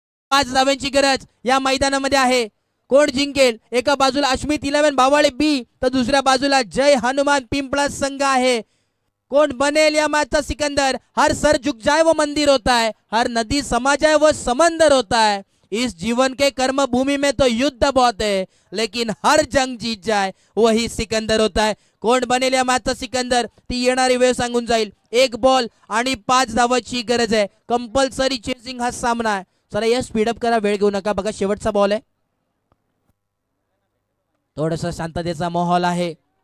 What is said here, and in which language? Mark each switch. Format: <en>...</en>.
<mr>5 धावांची गरज या मैदानामध्ये आहे. कोण जिंकेल? एका बाजूला अश्मित 11 बावाळे बी तर दुसऱ्या बाजूला जय हनुमान पिंपळा संघ आहे. कोण बनेल या मैच सिकंदर?</mr> <hi>हर सर झुक जाए वो मंदिर होता है, हर नदी समा जाए वो समंदर होता है. इस जीवन के कर्म भूमि में तो युद्ध बहुत है, लेकिन हर जंग जीत जाए वही सिकंदर होता है.</hi> <mr>कोण बनेल या मैच सिकंदर? ती येणारी वेळ सांगून जाईल. 1 बॉल आणि 5 धावांची गरज आहे. कंपल्सरी चेसिंग हा सामना आहे. चला या स्पीडअप करा, वेळ घेऊ नका. बघा शेवटचा बॉल आहे. थोडस शांततेचा माहोल आहे.</mr>